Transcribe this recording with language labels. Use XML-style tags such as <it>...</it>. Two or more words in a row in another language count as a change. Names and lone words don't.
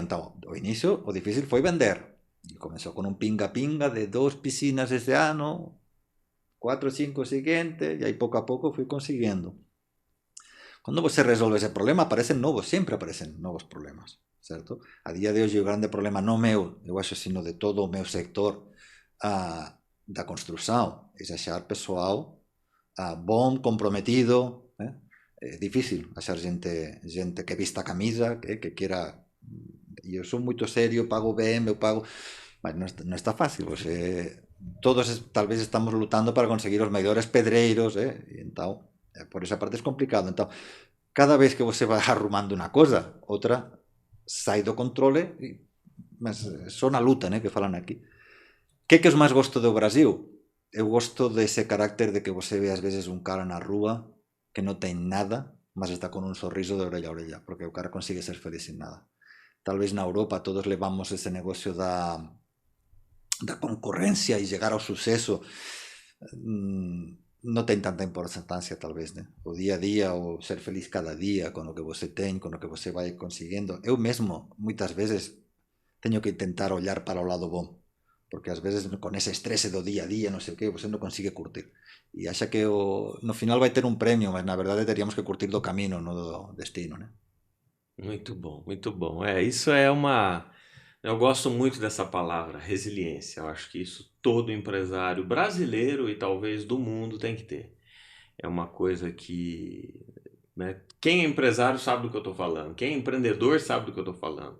<gl>Então, ao inicio, o difícil foi vender, e comezou con un pinga-pinga de 2 piscinas ese ano, 4 ou 5 seguintes, e aí pouco a pouco fui conseguindo.</gl> <pt>Quando você resolve ese problema, sempre aparecen novos problemas, certo?</pt> <gl>A día de hoxe o grande problema non meu, eu acho, sino de todo o meu sector da construção, é achar pessoal bom, comprometido, é difícil achar gente que vista a camisa, que queira, e eu sou moito serio, pago ben, eu pago, mas non está fácil, todos tal vez estamos lutando para conseguir os mellores pedreiros, e entón por esa parte é complicado.</gl> <pt>Então, cada vez que você vai arrumando</pt> <gl>unha cosa,</gl> <pt>outra sai do controle, mas só na luta, né,</pt> <gl>que falan aquí. Que os máis gosto do Brasil? Eu gosto dese carácter de que você ve ás veces un cara na rúa que non ten nada, mas está con un sorriso de orella a orella, porque o cara consigue ser feliz sin nada. Tal vez na Europa todos levamos ese negocio da concorrencia e llegar ao suceso, non ten tanta importancia, tal vez, né? O día a día, o ser feliz cada día con o que você ten, con o que você vai conseguindo. Eu mesmo, moitas veces, teño que intentar ollar para o lado bom, porque ás veces con ese estrese do día a día, non sei o que, você non consigue curtir. E axa que no final vai ter un premio, mas na verdade teríamos que curtir do camino, non do destino, né?</gl> <pt>Muito bom, muito bom. Isso é uma. Eu gosto muito dessa palavra, resiliência. Eu acho que isso todo empresário brasileiro e talvez do mundo tem que ter. É uma coisa que, né, quem é empresário sabe do que eu estou falando, quem é empreendedor sabe do que eu estou falando.</pt>